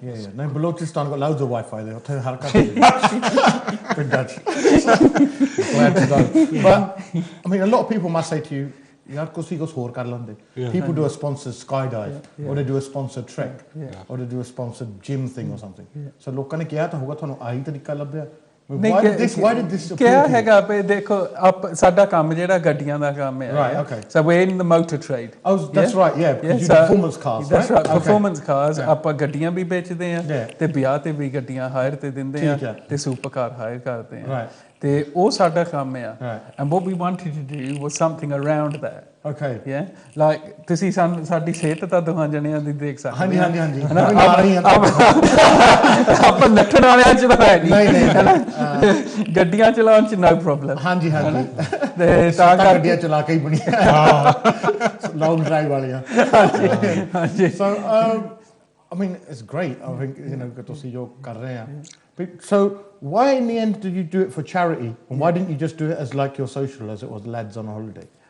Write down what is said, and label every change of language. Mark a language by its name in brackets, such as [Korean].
[English] yeah no Balochistan got loads of Wi-Fi there [Punjabi] ਉੱਥੇ ਹਰ ਘਰ [English] with Dutch glad to know but I mean a lot of people must say to you [Punjabi] ਯਾਰ ਕੁਛ ਹੋਰ ਕਰ ਲੈਂਦੇ [English] people do a sponsored skydive or they do a sponsored trek or they do a sponsored gym thing or something so [Punjabi] ਲੋਕਾਂ ਨੇ ਕਿਹਾ ਤਾਂ ਹੋਗਾ ਤੁਹਾਨੂੰ ਆਹੀ ਤਰੀਕਾ ਲੱਭਿਆ [English] why did this [Punjabi] ਕਿਆ ਹੈਗਾ ਪੇ ਦੇਖੋ ਸਾਡਾ ਕੰਮ ਜਿਹੜਾ ਗੱਡੀਆਂ ਦਾ ਕੰਮ ਹੈ [English] right okay so we're in the motor trade oh that's right yeah because you do performance cars that's right performance cars [Punjabi] ਆਪਾਂ ਗੱਡੀਆਂ ਵੀ ਵੇਚਦੇ ਆ ਤੇ ਵਿਆਹ ਤੇ ਵੀ ਗੱਡੀਆਂ ਹਾਇਰ ਤੇ ਦਿੰਦੇ ਆ ਤੇ ਸੁਪਰ ਕਾਰ ਹਾਇਰ ਕਰਦੇ ਆ ਤੇ ਉਹ ਸਾਡਾ ਕੰਮ ਆ [English] and what we wanted to do was something around that okay yeah like [Punjabi] ਤੁਸੀਂ ਸਾਡੀ ਸਿਹਤ ਤਾਂ ਦੋਹਾਂ ਜਣਿਆਂ ਦੀ ਦੇਖ ਸਕਦੇ ਹਾਂਜੀ ਹਾਂਜੀ ਹਾਂਜੀ ਆਪਾਂ ਨੱਠਣ ਵਾਲਿਆਂ ਚ ਤਾਂ ਹੈ ਨਹੀਂ ਗੱਡੀਆਂ ਚਲਾਉਣ ਚ [English] no problem [Punjabi] ਹਾਂਜੀ ਹਾਂਜੀ ਤੇ ਤਾਂ ਗੱਡੀਆਂ ਚਲਾ ਕੇ ਹੀ ਬਣੀ long drive ਵਾਲੀਆਂ ਹਾਂਜੀ [English] so I mean it's great I think you know [Punjabi] ਤੁਸੀਂ ਜੋ ਕਰ ਰਹੇ ਆ [English] so why in the end did you do it for charity and why didn't you just do it as like your social as it was lads on a holiday